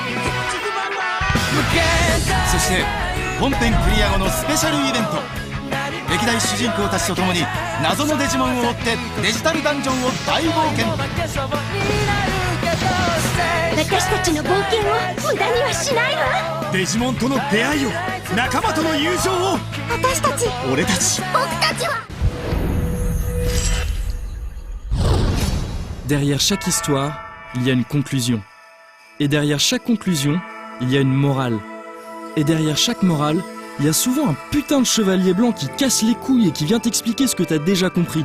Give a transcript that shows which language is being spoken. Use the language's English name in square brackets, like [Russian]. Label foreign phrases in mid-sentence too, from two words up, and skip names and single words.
[Japanese] そして本編クリア後のスペシャルイベント、歴代主人公たちと共に謎のデジモンを追ってデジタルダンジョンを大冒険。私たちの冒険を無駄にはしないわ。デジモンとの出会いを、仲間との友情を、私たち、俺たち、僕たちは。 [French] Derrière chaque histoire, il y a une conclusion. Et derrière chaque conclusion, il y a une morale. Et derrière chaque morale, il y a souvent un putain de chevalier blanc qui casse les couilles et qui vient t'expliquer ce que t'as déjà compris.